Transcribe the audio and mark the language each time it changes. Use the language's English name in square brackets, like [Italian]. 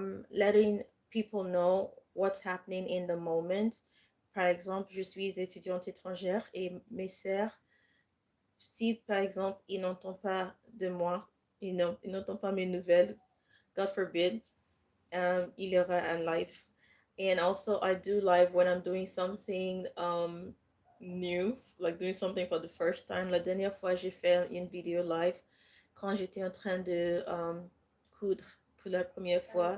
[English] letting people know what's happening in the moment. [French] Par exemple, je suis étudiante étrangère et mes sœurs, si par exemple ils n'entendent pas de moi, ils n'entendent pas mes nouvelles, [English] God forbid, [French] il y aura un live. [English] And also, I do live when I'm doing something new, like doing something for the first time. [French] La dernière fois, j'ai fait une vidéo live quand j'étais en train de coudre pour la première fois.